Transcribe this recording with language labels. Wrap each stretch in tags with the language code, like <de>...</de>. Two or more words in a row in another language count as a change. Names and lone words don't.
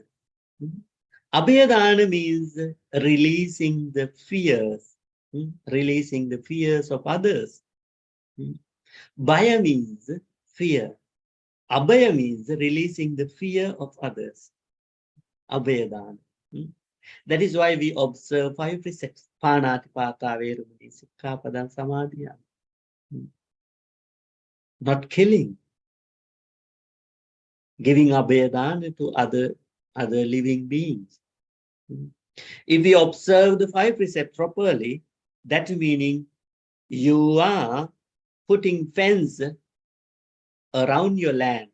<en>Abhayadana means releasing the fears, releasing the fears of others. Bhaya means fear. Abhaya means releasing the fear of others. Abhayadana. That is why we observe 5 precepts.</en> <pi>Pāṇātiපාtā vērumani sikkhapadam samādhiyāmi.</pi> <en>Not killing. Giving abhayadana to other living beings. If we observe the 5 precepts properly, that meaning you are putting fence around your land.</en>